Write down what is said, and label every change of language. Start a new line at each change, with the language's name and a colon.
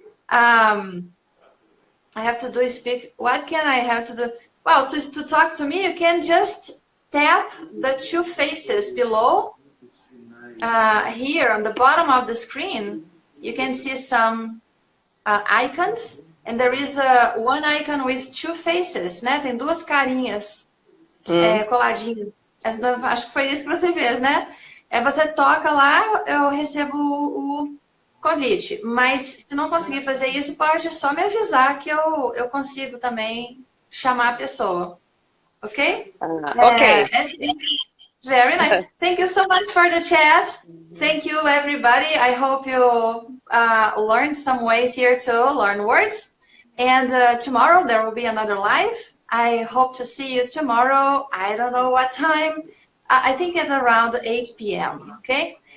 English: I have to do speak. What can I have to do? Well, to talk to me, you can just tap the two faces below. Here on the bottom of the screen, you can see some icons, and there is one icon with two faces,
Portuguese: né? Tem duas carinhas coladinhas. Acho que foi isso que você fez, né? Você toca lá, eu recebo o convite. Mas se não conseguir fazer isso, pode só me avisar que eu consigo também chamar a pessoa.
English: Ok? Ok. Very nice. Thank you so much for the chat. Thank you, everybody. I hope you learned some ways here to learn words. And tomorrow there will be another live. I hope to see you tomorrow. I don't know what time. I think at around 8 p.m. Okay?